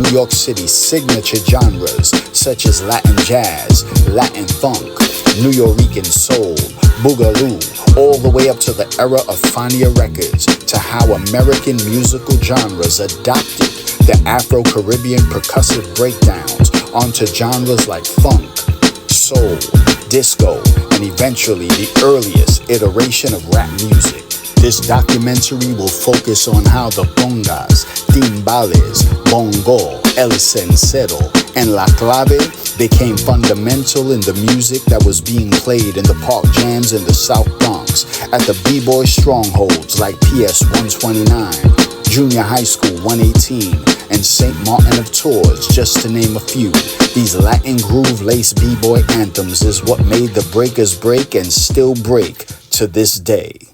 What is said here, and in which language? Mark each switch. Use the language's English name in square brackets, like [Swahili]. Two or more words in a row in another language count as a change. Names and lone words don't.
[English] New York City's signature genres such as Latin jazz, Latin funk, Nuyorican Soul, Bugalú, all the way up to the era of Fania Records, to how American musical genres adopted the Afro-Caribbean percussive breakdowns onto genres like funk, soul, disco, and eventually the earliest iteration of rap music. This documentary will focus on how the cóngas, timbales, bongós, [Spanish] el cencerro, [English] and [Spanish] la clave [English] became fundamental in the music that was being played in the park jams in the South Bronx, at the Bboy strongholds like PS 129, Junior High School 118, and St. Martin of Tours, just to name a few. These Latin groove-laced B-boy anthems is what made the breakers break and still break to this day.